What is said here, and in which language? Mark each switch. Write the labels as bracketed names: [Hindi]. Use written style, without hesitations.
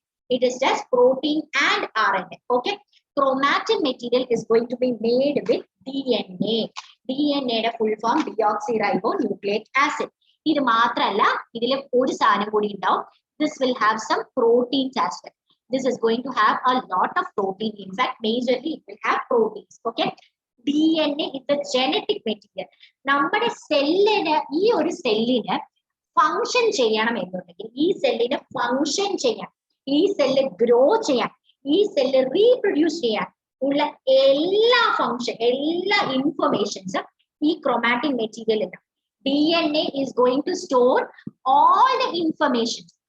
[English] It is just protein and RNA. Okay, chromatin material is going to be made with DNA. DNA യുടെ full form deoxyribonucleic acid. [Malayalam] ഇത് മാത്രമല്ല, ഇതിൽ ഒരു സാധനം കൂടി ഉണ്ടാവും. [English] This will have some proteins as well. This is going to have a lot of protein. In fact, majorly it will have proteins. Okay, DNA is the genetic material. [Malayalam] നമ്മുടെ സെല്ലിന്, ഈ ഒരു സെല്ലിന് ഫങ്ഷൻ ചെയ്യണം എന്നുണ്ടെങ്കിൽ, ഈ സെല്ലിന് ഫങ്ഷൻ ചെയ്യാൻ, ഈ സെല്ല് ഗ്രോ ചെയ്യാൻ, ഈ സെല്ല് റീപ്രൊഡ്യൂസ് ചെയ്യാൻ ഉള്ള എല്ലാ ഫങ്ഷൻ, എല്ലാ ഇൻഫർമേഷൻസും ഈ ക്രോമാറ്റിൻ മെറ്റീരിയൽ ഉണ്ട്. [English] DNA is going to store all the information.